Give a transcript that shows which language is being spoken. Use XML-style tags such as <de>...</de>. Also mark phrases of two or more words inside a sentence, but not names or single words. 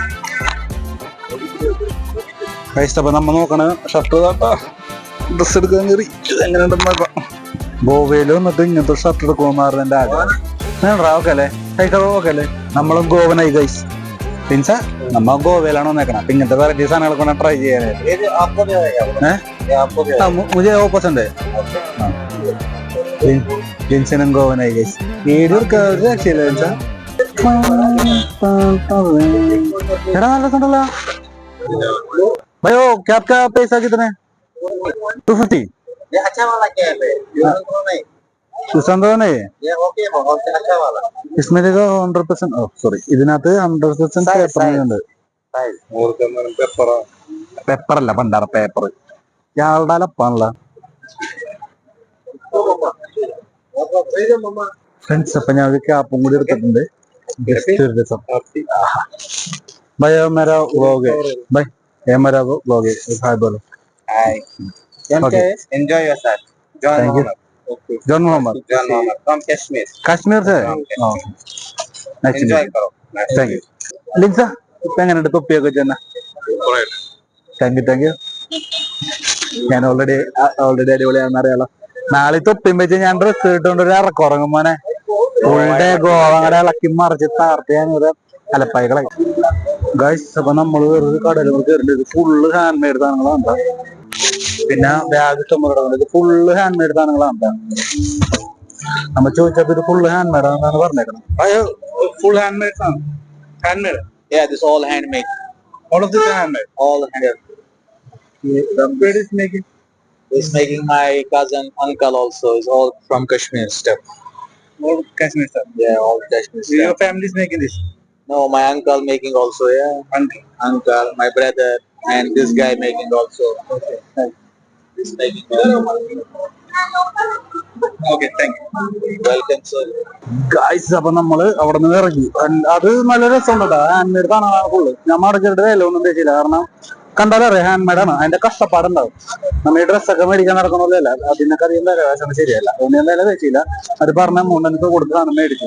<ml>അപ്പൊ നമ്മ നോക്കണ ഷർട്ട് ഡ്രസ് എടുക്കാൻ കയറി. എങ്ങനെയുണ്ടെന്ന് നോക്കാം. ഗോവയിൽ വന്നിട്ട് ഇങ്ങനത്തെ ഷർട്ട് എടുക്കുമെന്നായിരുന്നു എന്റെ ആഗ്രഹം. ഓക്കെ അല്ലേ? ഓക്കെ അല്ലേ? നമ്മളും ഗോവനായി ഗൈസ്. മീൻസ് നമ്മ ഗോവയിലാണ് വന്നേക്കണം. അപ്പൊ ഇങ്ങനത്തെ വെറൈറ്റി സാധനങ്ങളൊക്കെ വേണം ട്രൈ ചെയ്യാനായിട്ട്.</ml> <hi>മുझे वो पसंद है.</hi> <ml>ജിൻസനും ഗോവനായി ഗൈസ്. വീഡിയോ ഒരു രക്ഷയില്ല ജിൻസ. എടാ നല്ല സണ്ടല്ലോ ഭയോ.</ml> <hi>ക്യാബ് का पैसा कितने? 250. ये अच्छा वाला कैब है, नहीं सुशांत नहीं ये ओके बहुत अच्छा वाला. इसमें देखो 100%.</hi> <ml>സോറി, ഇതിനകത്ത് 100% പേപ്പർ ഉണ്ട്. പേപ്പർ അല്ല, പണ്ടാറ പേപ്പർ. ഇയാളുടെ അലപ്പാണല്ലോ ഫ്രണ്ട്സ്. അപ്പൊ ഞാൻ ഒരു ക്യാപ്പും കൂടി എടുത്തിട്ടുണ്ട്.</ml> <hi>भाई मेरा व्लॉग है भाई, ये मेरा व्लॉग है. हाय बोलो. हाय.</hi> <en>Okay. Enjoy yourself. Thank you. Okay. जॉन मोहम्मद. John Mohammed from Kashmir.</en> <hi>കാശ്മീർ से. Enjoy करो.</hi> <en>Thank you.</en> <ml>ലിൻസ, ഇപ്പൊ എങ്ങനെയുണ്ട് തൊപ്പിയൊക്കെ ചെന്ന?</ml> <en>Thank you.</en> <ml>ഞാൻ ഓൾറെഡി അടിപൊളിയാണെന്ന് അറിയാലോ. നാളെ തൊപ്പിയും വെച്ച് ഞാൻ ഡ്രസ് ഇട്ടുകൊണ്ട് ഒരു ഇറക്കുറങ്ങും മോനെ. ഫുൾഡേ ഗോവ അങ്ങനെ ഇളക്കി മറിച്ച് താർത്ത് ഞാൻ ഒരു അലപ്പായികളായി ഗൈസ്. അപ്പൊ നമ്മള് വേറൊരു കടയിൽ കയറിയത്</ml> <en>full hand made</en> <ml>സാധനങ്ങളാണ്. പിന്നെ ബാഗ് ഇഷ്ടംപോലെ ഇത്</ml> <en>full hand made</en> <ml>സാധനങ്ങളാണ്. നമ്മ ചോദിച്ചപ്പോ ഇത്</ml> <en>full hand made</en> <ml>ആണെന്നാണ് പറഞ്ഞേക്കണം.</ml> <en>full hand made</en> <ml>ആണ്.</ml> <en>hand made. Yeah, this all handmade. All of this is handmade. All handmade. Where is making? This making my cousin uncle also is all from Kashmir stuff. All Kashmir stuff. Yeah, all Kashmir stuff. Your family is making this? No, my uncle making also. Yeah, uncle, my brother, and this guy making also. Okay. This making. Okay, thank you. Welcome, sir.</en> <ml>ഗായ്സ്, അപ്പൊ നമ്മള് അവിടെ നിന്ന് ഇറങ്ങി. അത് നല്ല രസമുണ്ട്.</ml> <en>hand made</en> <ml>ആണ് ഫുള്ള്. നമ്മൾ അടച്ചിട്ട് വില ഒന്നും തേച്ചില്ല. കാരണം കണ്ടാലറിയാം</ml> <en>hand made</en> <ml>ആണ്. അതിന്റെ കഷ്ടപ്പാടുണ്ടാവും. നമ്മ ഈ ഡ്രസ്സൊക്കെ മേടിക്കാൻ നടക്കണമല്ല, അതിനൊക്കെ അധികം വില വേഷം ശരിയല്ല. അതുകൊണ്ട് ഞാൻ വില തേച്ചില്ല. അത് പറഞ്ഞ എമൗണ്ട് കൊടുത്താണ് മേടിച്ചു.</ml>